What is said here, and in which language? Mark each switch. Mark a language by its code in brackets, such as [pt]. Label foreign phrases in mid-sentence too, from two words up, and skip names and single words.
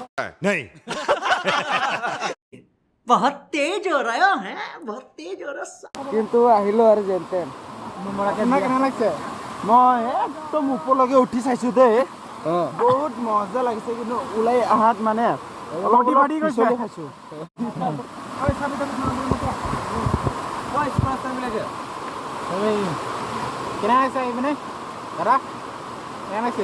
[hi] बहुत तेज हो रहा है बहुत तेज हो रहा [as] কিন্তু আহিলো আৰু যেনতেন কেনে লাগিছে মই একদম ওপৰলৈকে উঠি চাইছো দেই বহুত মজা লাগিছে কিন্তু ওলাই আহাত মানে অলপ পিছলি খাইছো কেনে লাগিছে মানে দাদা কেনে লাগিছে